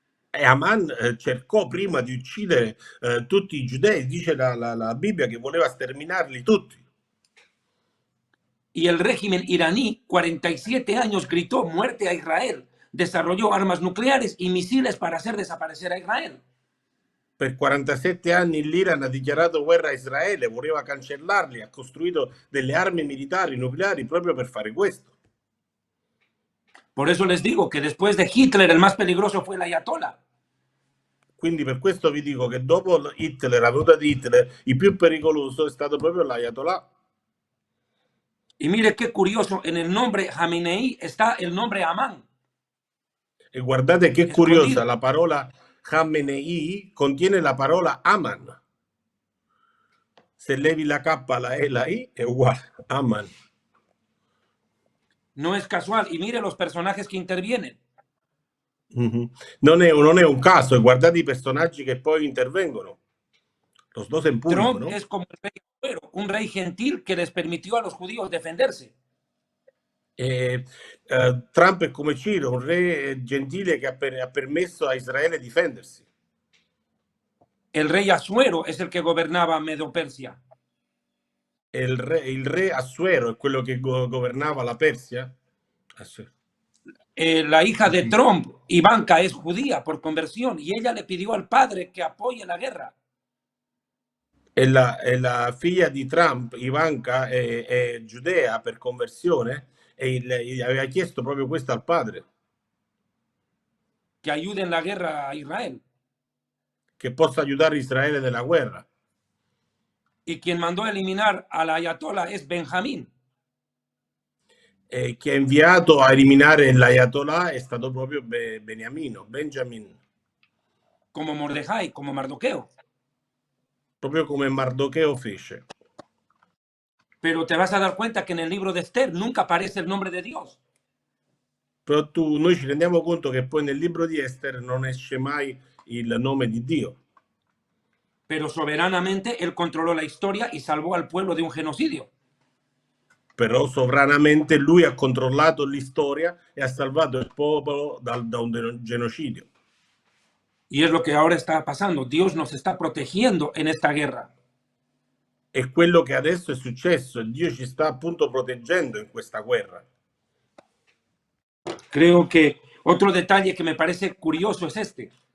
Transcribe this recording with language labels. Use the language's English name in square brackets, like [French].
[Italian] E Aman cercò prima di uccidere tutti i giudei, dice la Bibbia che voleva sterminarli tutti. [Spanish] Y el régimen iraní, 47 años, gritó muerte a Israel. Desarrolló armas nucleares y misiles para hacer desaparecer a Israel. [Italian] Per 47 anni l'Iran ha dichiarato guerra a Israele, voleva cancellarli, ha costruito delle armi militari nucleari proprio per fare questo. [Spanish] Por eso les digo que después de Hitler el más peligroso fue el ayatollah. [Italian] Quindi per questo vi dico che dopo Hitler, la venuta di Hitler, il più pericoloso è stato proprio l'Ayatollah. [Spanish] Y mire qué curioso, en el nombre Jamenei está el nombre Amán. [Italian] E guardate che [Spanish] Escondido. [Italian] curiosa, la parola Khamenei contiene la parola Aman. se levi la K, la E, la I, è uguale. Aman. [Spanish] No es casual. Y mire los personajes que intervienen. [Italian] Non è un caso, e guardate i personaggi che poi intervengono. [Spanish] Los dos en público, Trump ¿no? es como el rey Asuero, un rey gentil que les permitió a los judíos defenderse. [Italian] Trump è come Ciro, un re gentile che ha permesso a Israele di difendersi. [Spanish] El rey Asuero es el que gobernaba Medo-Persia. [Italian] Il re Assuero è quello che governava la Persia. [Spanish] La hija de Trump, Ivanka, es judía por conversión y ella le pidió al padre que apoye la guerra. [Italian] E la figlia di Trump, Ivanka, è giudea per conversione e gli aveva chiesto proprio questo al padre. [Spanish] Que ayude en la guerra a Israel. [Italian] Che possa aiutare Israele nella guerra. [Spanish] Y quien mandó a eliminar al ayatollah es Benjamín. [Italian] Che ha inviato a eliminare l'Ayatollah è stato proprio Benjamin. [Spanish] Como Mordejai, como Mardoqueo. [Italian] Proprio come Mardocheo fece. [Spanish] Pero te vas a dar cuenta que en el libro de Esther nunca aparece el nombre de Dios. [Italian] Però noi ci rendiamo conto che poi nel libro di Ester non esce mai il nome di Dio. [Spanish] Pero soberanamente él controló la historia y salvò al pueblo de un genocidio. [Italian] Però sovranamente lui ha controllato l'istoria e ha salvato il popolo da un genocidio. [Spanish] Y es lo que ahora está pasando. Dios nos está protegiendo en esta guerra. [Italian] È quello che adesso è successo. Dio ci sta appunto proteggendo in questa guerra. [Spanish] Creo que otro detalle que me parece curioso es este.